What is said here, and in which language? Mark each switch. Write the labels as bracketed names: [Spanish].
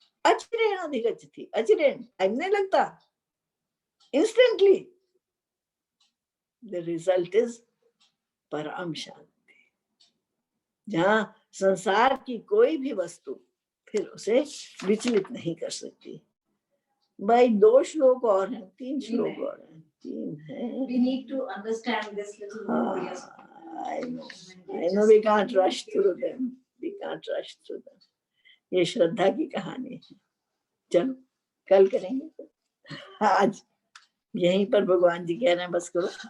[Sanskrit] अचिरेण अधिगच्छति, [Hindi] अचिरेण, टाइम नहीं लगता, [English] instantly the result is [Hindi] परम शांति, जहां संसार की कोई भी वस्तु फिर उसे विचलित नहीं कर सकती। भाई 2 श्लोक और हैं, 3 श्लोक और हैं, 3 हैं। [English] We need to understand this little more. Yes. I know we can't rush through them. We can't rush through them. [Hindi] ये श्रद्धा की कहानी है। चलो कल करेंगे। आज यहीं पर भगवान जी कह रहे हैं बस करो।